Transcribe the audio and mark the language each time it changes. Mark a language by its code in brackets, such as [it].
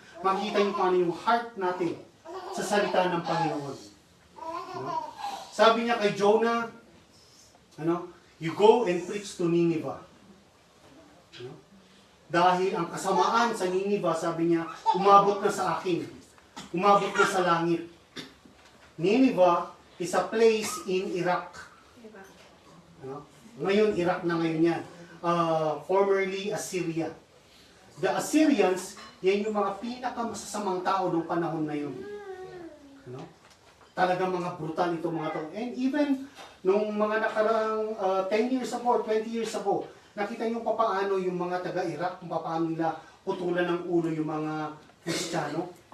[tl] Makikita niyo kung ano yung heart natin sa salita ng Panginoon. Ano? Sabi niya kay Jonah, [en] you go and preach to Nineveh. Ano? [tl] Dahil ang kasamaan sa Nineveh, sabi niya, umabot na sa akin. Umabot na sa langit. [en] Nineveh is a place in Iraq. [tl] Ano? Ngayon, Iraq na ngayon yan. [en] Formerly Assyria. [tl] The Assyrians, yan yung mga pinakamasasamang tao noong panahon na yun. Ano? Talagang mga brutal itong mga tao. And even nung mga nakaraang [en] 10 years ago or 20 years ago, [tl] nakita nyo paano yung mga taga-Iraq, kung paano nila putulan ng ulo yung mga Kristiyano.